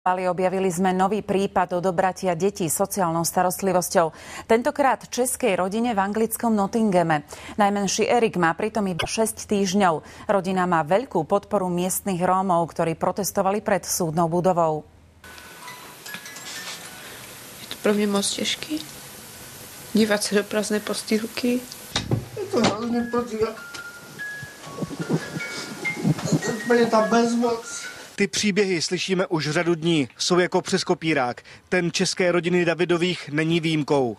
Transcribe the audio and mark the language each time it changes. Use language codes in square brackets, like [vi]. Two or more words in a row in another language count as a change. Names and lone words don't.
[sk] Objavili sme nový prípad odobratia detí sociálnou starostlivosťou. Tentokrát českej rodine v anglickom Nottinghame. Najmenší Erik má pritom iba 6 týždňov. Rodina má veľkú podporu miestnych Rómov, ktorí protestovali pred súdnou budovou. [cs] Je to pro mě moc těžký. Dívat se do prázdné postýlky. Je to hrozně pocit. Je ta bezmoc. Ty příběhy slyšíme už řadu dní, jsou jako přes kopírák. Ten české rodiny Davidových není výjimkou.